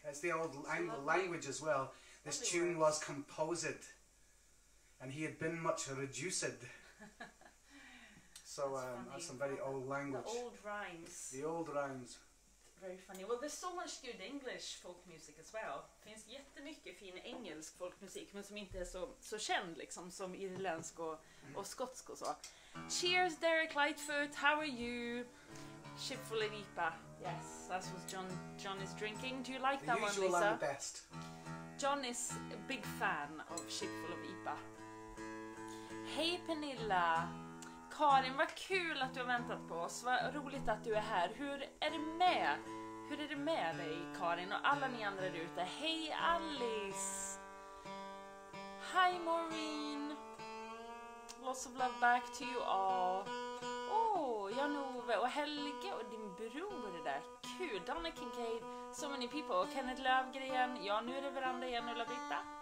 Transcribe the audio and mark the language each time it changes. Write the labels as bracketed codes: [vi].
[en] It's the old Anglo language as well. This tune was composed, and he had been much reduced. So that's some very old language. The old rhymes. The old rhymes. Very funny. Well, there's so much good English folk music as well. [sv] Det finns jättemycket fin engelsk folkmusik, men som inte är så känd liksom, som irländsk och skotsk och så. [en] Cheers, Derek Lightfoot. How are you? Shipful of IPA. Yes, that's what John is drinking. Do you like that one, Lisa? The usual and the best. John is a big fan of Shipful of IPA. [sv] Hej Pernilla! Karin, vad kul att du har väntat på oss. Vad roligt att du är här. Hur är det med? Hur är det med dig, Karin, och alla ni andra där ute? Hej Alice! [en] Hi Maureen! Lots of love back to you all. [sv] Jan-Ove och Helge och din bror är där. [en] Kul. Donna Kincaid. So many people. Kenneth Lövgren. [sv] Ja, nu är det veranda igen, Ulla-Britta.